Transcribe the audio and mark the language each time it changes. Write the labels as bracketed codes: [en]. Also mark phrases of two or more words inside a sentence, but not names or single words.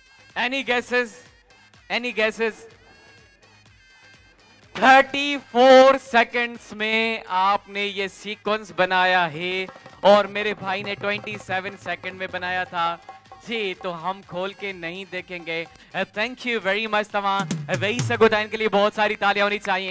[en] Any guesses? Any guesses? 34 seconds [hi] में आपने ये सीक्वेंस बनाया है और मेरे भाई ने 27 सेकंड में बनाया था जी, तो हम खोल के नहीं देखेंगे। [en] thank you very much. [sd] तव्हां वेही सघो था, [hi] इनके लिए बहुत सारी तालियां होनी चाहिए।